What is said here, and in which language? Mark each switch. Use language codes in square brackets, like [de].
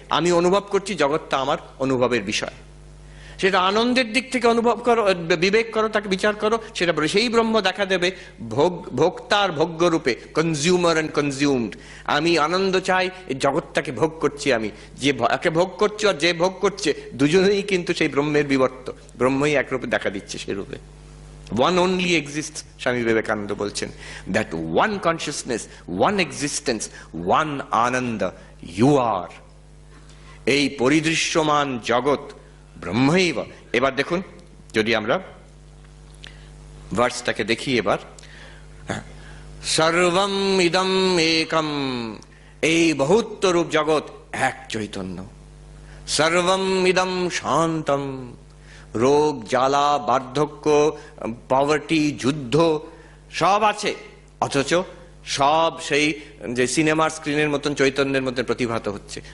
[bn] আমি অনুভব করছি, জগৎটা আমার অনুভবের বিষয়। সেটা আনন্দের দিক থেকে অনুভব করো, বিবেক করো, তাকে বিচার করো, সেটা সেই ব্রহ্ম দেখা দেবে ভোক্তার ভোগ্য রূপে, [en] Consumer and consumed. [bn] আমি আনন্দ চাই, এই জগৎটাকে ভোগ করছি, আমি যে ভোগ করছি আর যে ভোগ করছে দুজনেই কিন্তু সেই ব্রহ্মের বিবর্ত, ব্রহ্মই একরূপে দেখা দিচ্ছে সে রূপে। [en] One only exists, [bn] Swami Vivekananda বলছেন, [en] that one consciousness, one existence, one ananda, you are। [bn] এই পরিদৃশ্যমান জগৎ ব্রহ্মৈব। এবার দেখুন, যদি আমরা ভার্সটাকে দেখি এবার, সর্বম ইদম একম, এই বহুত্বরূপ জগৎ এক চৈতন্য। সর্বম ইদম শান্তম, রোগ জ্বালা বার্ধক্য পভার্টি যুদ্ধ সব আছে, অথচ সব সেই যে সিনেমার স্ক্রিনের মতন চৈতন্যের মধ্যে প্রতিভাত হচ্ছে।